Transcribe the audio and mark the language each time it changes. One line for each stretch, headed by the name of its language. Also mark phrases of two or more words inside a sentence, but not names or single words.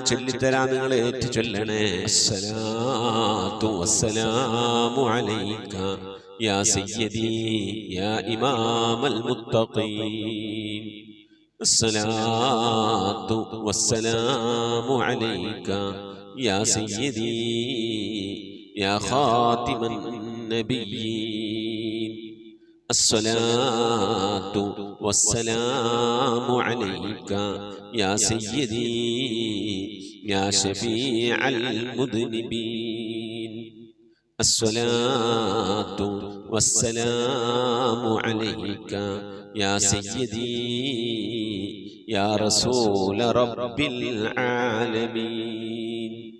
Malayalam: ചൊല്ലിത്തരാം നിങ്ങൾ ഏറ്റു ചൊല്ലണേ
Arabic: الصلاة والسلام عليك يا سيدي يا إمام المتقين الصلاة والسلام عليك يا سيدي يا خاتم النبيين الصلاة والسلام عليك يا سيدي يا شفيع المذنبين الصلاة والسلام عليك يا سيدي يا رسول رب العالمين